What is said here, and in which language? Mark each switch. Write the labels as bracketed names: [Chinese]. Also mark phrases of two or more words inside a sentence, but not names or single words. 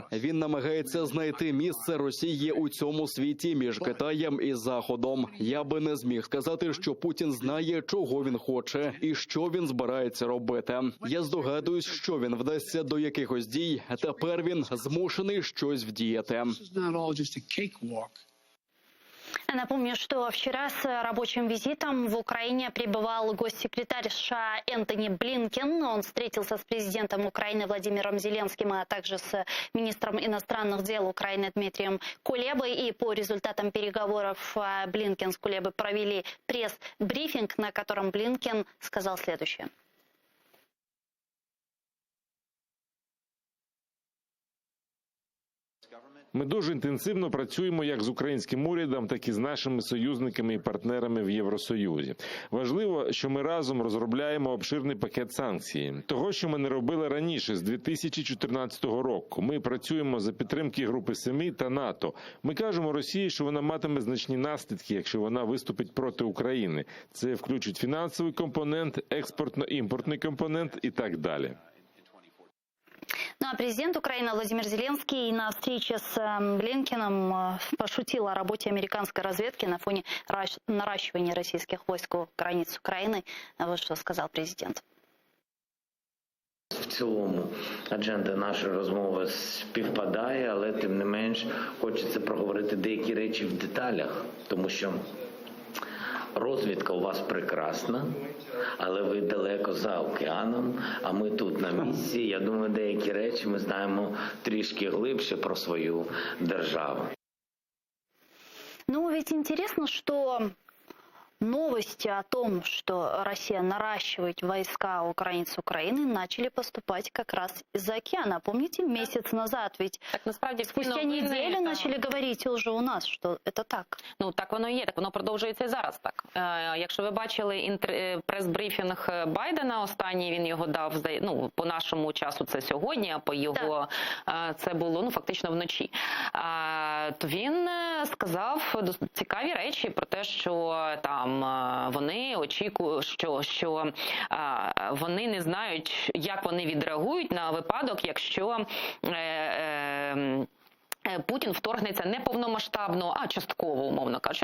[Ukrainian] Він намагається знайти місце Росії у цьому світі між Китаєм і Заходом. Я би не зміг сказати, що Путін знає, чого він хоче і що він збирається робити. Я здогадуюсь, що він вдасться до якихось дій. Тепер він змушений щось вдіяти. [Russian] Напомню, что вчера с рабочим визитом в Украине пребывал госсекретарь США Энтони Блинкен. Он встретился с президентом Украины Владимиром Зеленским, а также с министром иностранных дел Украины Дмитрием Кулебой. И по результатам переговоров Блинкен с Кулебой провели пресс-брифинг, на котором Блинкен сказал следующее. [Ukrainian] Ми дуже інтенсивно працюємо як з українським урядом, так і з нашими союзниками і партнерами в Євросоюзі. Важливо, що ми разом розробляємо обширний пакет санкцій. Того, що ми не робили раніше, з 2014 року. Ми працюємо за підтримки Групи Семи та НАТО. Ми кажемо Росії, що вона матиме значні наслідки, якщо вона виступить проти України. Це включить фінансовий компонент, експортно-імпортний компонент і так далі. [Russian] Ну Ну а президент Украины Владимир Зеленский на встрече с Блинкеном пошутил о работе американской разведки на фоне наращивания российских войск у границ Украины. Вот что сказал президент. [Ukrainian] В цілому адженда нашої розмови співпадає, але тим не менш хочеться проговорити деякі речі в деталях, тому що розвідка у вас прекрасна, але ви далеко за океаном, а ми тут на місці. Я думаю, деякі речі ми знаємо трішки глибше про свою державу. Ну, [Russian] ведь интересно, что новости о том, что Россия наращивает войска у границ Украины, начали поступать как раз из-за океана. Помните, месяц назад ведь [Ukrainian] Так насправді всі [Russian] спустя [Ukrainian] новини, [Russian] неделю начали говорить уже у нас, что это так. [Ukrainian] Ну, так воно і є, так воно продовжується і зараз так. Якщо ви бачили прес-брифінг Байдена останній, він його дав, ну, по нашому часу це сьогодні, а по його це було, ну, фактично вночі. То він сказав цікаві речі про те, що там вони очікують, що вони не знають, як вони відреагують на випадок, якщо Путін вторгнеться не повномасштабно, а частково, умовно кажучи.